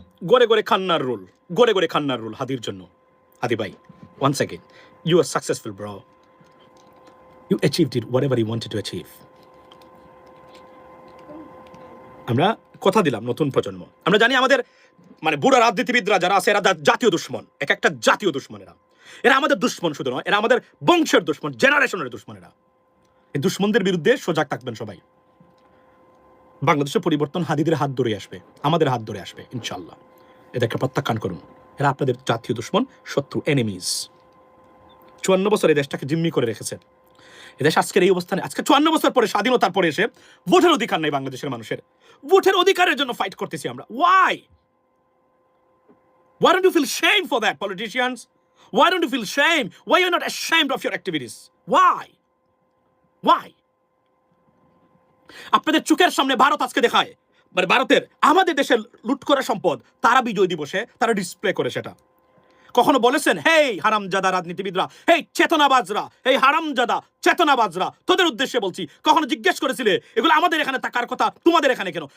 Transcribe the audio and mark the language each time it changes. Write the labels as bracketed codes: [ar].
[en] Gore Khannar rule. Gore Khannar rule. Hadir Janno. Hadi bhai. Once again, you are successful, bro. You achieved it, whatever you wanted to achieve. [bn] আমরা কথা দিলাম নতুন প্রজন্ম, আমরা জানি আমাদের মানে বুড়া রাজনীতিবিদরা যারা আছে এরা জাতীয় দুশ্মন, এক একটা জাতীয় দুশ্মন। এরা আমাদের দুশ্মন শুধু নয়, এরা আমাদের বংশের দুশ্মন, জেনারেশনের দুশ্মন। এই দুশ্মনদের বিরুদ্ধে সজাগ থাকবেন সবাই। বাংলাদেশের পরিবর্তন হাদিদের হাত ধরে আসবে, আমাদের হাত ধরে আসবে ইনশাল্লাহ। এদেরকে প্রত্যাখ্যান করুন, এরা আপনাদের জাতীয় দুশ্মন, শত্রু, এনিমিজ। 54 বছর এই দেশটাকে জিম্মি করে রেখেছে। এদেশ আজকের এই অবস্থানে, আজকে 54 বছর পরে, স্বাধীনতার পরে এসে ভোটের অধিকার নেই বাংলাদেশের মানুষের। ভোটের অধিকারের জন্য ফাইট করতেছি আমরা। [en] Why don't you feel shame for that, politicians? Why don't you feel shame? Why you're not ashamed of your activities? Why? [bn] আপনাদের চোখের সামনে ভারত আজকে দেখায়, মানে ভারতের আমাদের দেশের লুট করা সম্পদ তারা বিজয় দিবসে তারা ডিসপ্লে করে। সেটা কখনো বলেছেন, হেই হারামজাদা রাজনীতিবিদরা, হেই চেতনাবাজরা, হেই হারামজাদা চেতনাবাজরা, তোদের উদ্দেশ্যে বলছি, কখনো জিজ্ঞেস করেছিলে এগুলো আমাদের এখানে থাকার কথা, তোমাদের এখানে কেন?